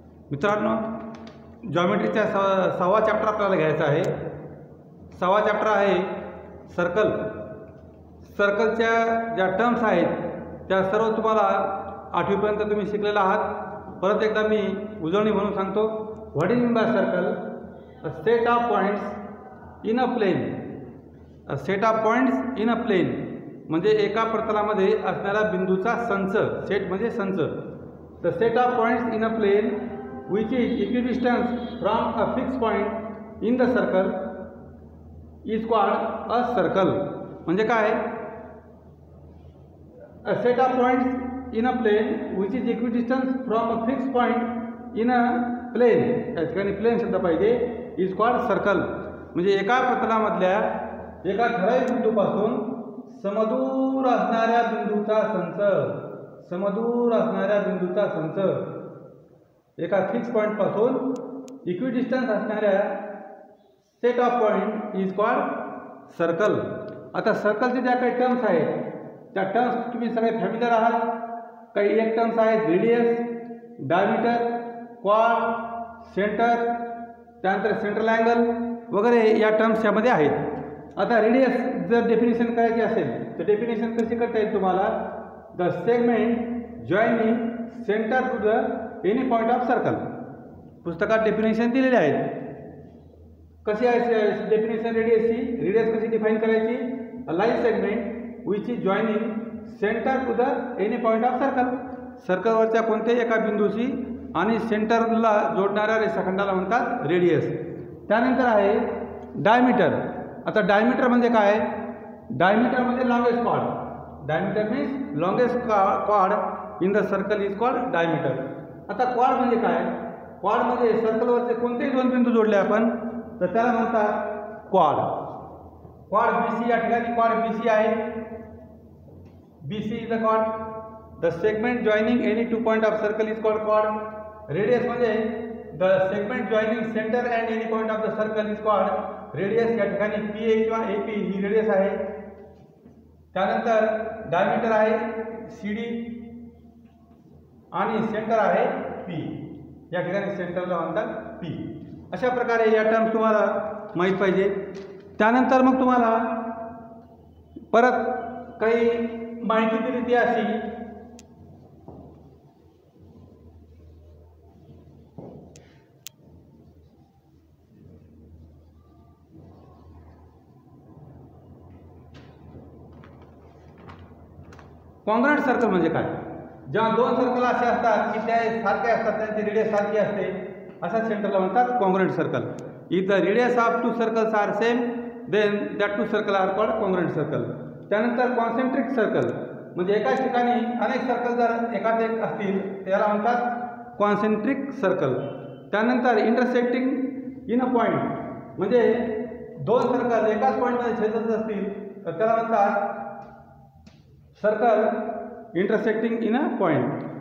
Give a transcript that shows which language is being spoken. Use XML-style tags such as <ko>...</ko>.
<mr>मित्रांनो, जॉमेट्रीचा सहावा चॅप्टर आपल्याला घ्यायचा आहे। सहावा चॅप्टर आहे सर्कल। सर्कलच्या ज्या टर्म्स आहेत त्या सर्व तुम्हाला 8वीपर्यंत तुम्ही शिकलेला आहात। परत एकदा मी उजळणी म्हणून सांगतो।</mr> <en>What is mean by circle? A set of points in a plane. A set of points in a plane</en> <mr>म्हणजे एका प्रतलामध्ये असणाऱ्या बिंदूचा संच। सेट म्हणजे संच।</mr> <en>The set of points in a plane which is equidistant from a fixed point in the circle is called a circle।</en> <mr>म्हणजे काय?</mr> <en>A set of points in a plane which is equidistant from a fixed point in a plane,</en> <mr>या ठिकाणी plain शब्द पाहिजे,</mr> <en>is called circle।</en> <mr>म्हणजे एका प्रतलामधल्या एका ठराविक बिंदूपासून समदूर असणाऱ्या बिंदूचा संच, समदूर असणाऱ्या बिंदूचा संच, एका फिक्स पॉईंट पासून इक्विडिस्टन्स असणाऱ्या</mr> <en>Set of point is called circle.</en> <mr>आता सर्कलचे ज्या काही टर्म्स आहेत त्या टर्म्स तुम्ही सगळे फॅमिलियर आहात। काही एक टर्म्स आहेत रेडियस, डायमीटर, क्वाड, सेंटर, त्यानंतर सेंट्रल अँगल वगैरे या टर्म्स यामध्ये आहेत। आता रेडियस जर डेफिनेशन करायची असेल तर डेफिनेशन कशी करता येईल तुम्हाला?</mr> <en>The segment joining centre to the any point of circle.</en> <mr>पुस्तकात डेफिनेशन दिलेले आहेत। कशी आहे डेफिनेशन रेडियसची? रेडियस कशी डिफाईन करायची?</mr> <en>A line segment which is joining centre to the any point of circle.</en> <mr>सर्कलवरच्या कोणत्याही एका बिंदूशी आणि सेंटरला जोडणाऱ्या रेषाखंडाला म्हणतात रेडियस। त्यानंतर आहे डायमीटर। आता डायमीटर म्हणजे काय? डायमीटर म्हणजे longest cord.</mr> <en>Diameter means longest cord in the circle is called diameter.</en> <mr>आता क्वाड म्हणजे काय? क्वाड म्हणजे सर्कलवरचे कोणतेही दोन बिंदू जोडले आपण तर त्याला म्हणतात क्वाड। क्वाड BC, या ठिकाणी क्वाड BC आहे।</mr> <en>BC is the quad. The segment joining any two point of circle is called quad. Radius म्हणजे the segment joining centre and any point of the circle is called radius.</en> <mr>या ठिकाणी PA किंवा AP ही radius आहे। त्यानंतर diameter आहे CD आणि centre आहे P। या ठिकाणी सेंटरला म्हणतात P। अशा प्रकारे या टर्म्स तुम्हाला माहीत पाहिजे। त्यानंतर मग तुम्हाला परत काही माहिती दिली ती अशी कॉन्ग्रुएंट सर्कल म्हणजे काय? जेव्हा दोन सर्कल असे असतात की त्या सारखे असतात, त्यांची रेडियस सारखी असते, अशा सेंटरला म्हणतात congruent circle.</mr> <en>If the radius of two circles are same then that two circle are called congruent circle.</en> <mr>त्यानंतर कॉन्सेंट्रिक सर्कल म्हणजे एकाच ठिकाणी अनेक सर्कल जर एकाच एक असतील त्याला म्हणतात कॉन्सेंट्रिक सर्कल। त्यानंतर इंटरसेक्टिंग इन अ पॉईंट म्हणजे दोन सर्कल एकाच पॉईंटमध्ये छेदत असतील तर त्याला म्हणतात circle intersecting in a point.</mr>